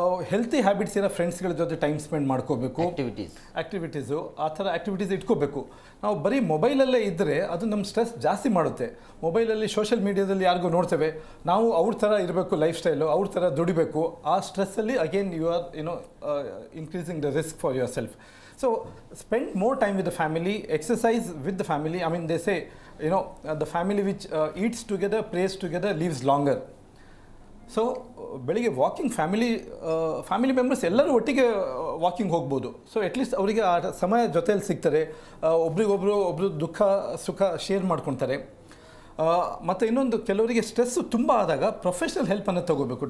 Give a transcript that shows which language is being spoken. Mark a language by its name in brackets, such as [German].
[Kannada] Healthy habits ಇರೋ ಫ್ರೆಂಡ್ಸ್ಗಳ ಜೊತೆ ಟೈಮ್ ಸ್ಪೆಂಡ್ ಮಾಡ್ಕೋಬೇಕು. ಆ್ಯಕ್ಟಿವಿಟೀಸು ಆ ಥರ ಆ್ಯಕ್ಟಿವಿಟೀಸ್ ಇಟ್ಕೋಬೇಕು. ನಾವು ಬರೀ ಮೊಬೈಲಲ್ಲೇ ಇದ್ದರೆ ಅದು ನಮ್ಮ ಸ್ಟ್ರೆಸ್ ಜಾಸ್ತಿ ಮಾಡುತ್ತೆ. ಮೊಬೈಲಲ್ಲಿ ಸೋಷಿಯಲ್ ಮೀಡಿಯಾದಲ್ಲಿ ಯಾರಿಗೂ ನೋಡ್ತೇವೆ, ನಾವು ಅವ್ರ ಥರ ಇರಬೇಕು ಲೈಫ್ ಸ್ಟೈಲು, ಅವ್ರ ಥರ ದುಡಿಬೇಕು. ಆ ಸ್ಟ್ರೆಸ್ಸಲ್ಲಿ [English] Again you are increasing the risk for yourself. So spend more time with the family, exercise with the family. I mean, they say, the family which eats together, prays together, lives longer. [Kannada] So ಬೆಳಿಗ್ಗೆ walking family members ಎಲ್ಲರೂ ಒಟ್ಟಿಗೆ walking ಹೋಗ್ಬೋದು. So at least ಅವರಿಗೆ ಆ ಸಮಯ ಜೊತೆಯಲ್ಲಿ ಸಿಗ್ತಾರೆ, ಒಬ್ರು ದುಃಖ ಸುಖ ಶೇರ್ ಮಾಡ್ಕೊತಾರೆ. ಮತ್ತು ಇನ್ನೊಂದು, ಕೆಲವರಿಗೆ ಸ್ಟ್ರೆಸ್ಸು ತುಂಬ ಆದಾಗ ಪ್ರೊಫೆಷ್ನಲ್ ಹೆಲ್ಪನ್ನು ತೊಗೋಬೇಕು.